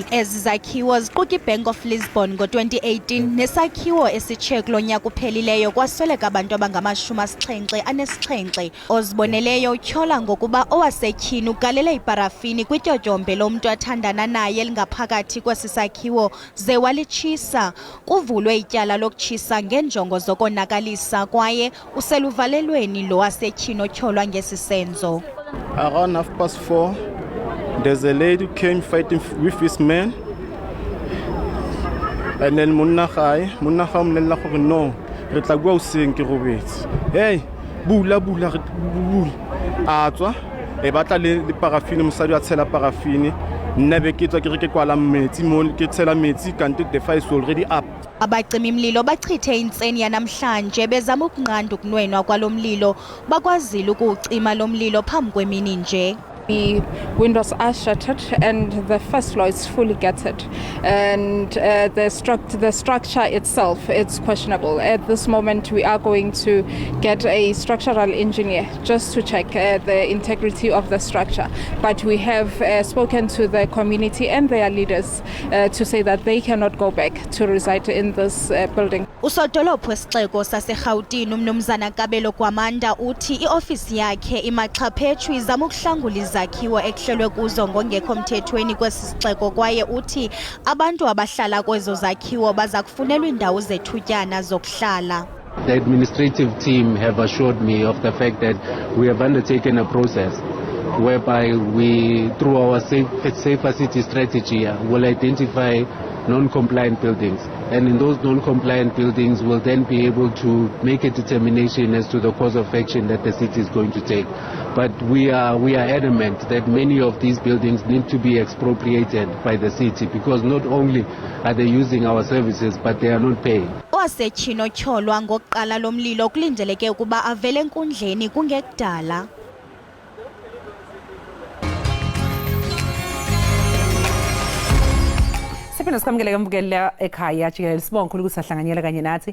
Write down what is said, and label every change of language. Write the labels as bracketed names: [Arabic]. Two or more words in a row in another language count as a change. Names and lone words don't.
[Xhosa] Ezi zakhiwo ziquka iBank of Lisbon ngo-2018 nesakhiwo esitshiye kulo nyaka uphelileyo kwasweleka abantu abangama-77 oziboneleyo utyhola ngokuba owasetyhini ugalele iparafini kwityotyombe lomntu athandana naye elingaphakathi kwesi sakhiwo ze walitshisa. Kuvulwe ityala lokutshisa ngenjongo zokonakalisa kwaye useluvalelweni lo wasetyhini otyholwa ngesi senzo. [English] Around 4:30, there's a lady who came fighting with this man. And then [Tswana] Munnakhaya mlela gore no, re tla bua o seng ke robetse. Hey, bula. Atswa e batla le parafini mosadi a tshela parafini. Nna be ke tswa ke re ke kwala metsi mo ke tshela metsi kanti [English] the fire is already up. [Xhosa] Abacimi mlilo bachithe intseni yanamhlanje bezama ukunqanda ukunwenwa kwalomlilo bakwazile ukucima lomlilo phambi kwemini nje. [English] The windows are shattered and the first floor is fully gutted, and the structure itself it's questionable. At this moment we are going to get a structural engineer just to check the integrity of the structure, but we have spoken to the community and their leaders to say that they cannot go back to reside in this building. [Xhosa] Usodolophu wesixeko saseRhawutini uMnumzana Kabelo Kwamanda uthi iofisi yakhe imaxhaphetshu izama ukuhlangula izakhiwo ekuhlelwe kuzo ngongekho mthethweni kwesi sixeko, kwaye uthi abantu abahlala kwezo zakhiwo baza kufunelwa indawo zethutyana zokuhlala. [English] The administrative team have assured me of the fact that we have undertaken a process whereby we, through our safer city strategy, will identify non-compliant buildings, and in those non-compliant buildings we'll then be able to make a determination as to the course of action that the city is going to take. But we are adamant that many of these buildings need to be expropriated by the city, because not only are they using our services but they are not paying. [Xhosa] Owasetshino tyholwa ngokuqala lomlilo kulindeleke ukuba avele enkundleni kungekudala. [Zulu] Siphinde sikwamukele mbukela ekhaya Jikelele, sibonga kakhulu ukuthi sahlanganyela kanye nathi.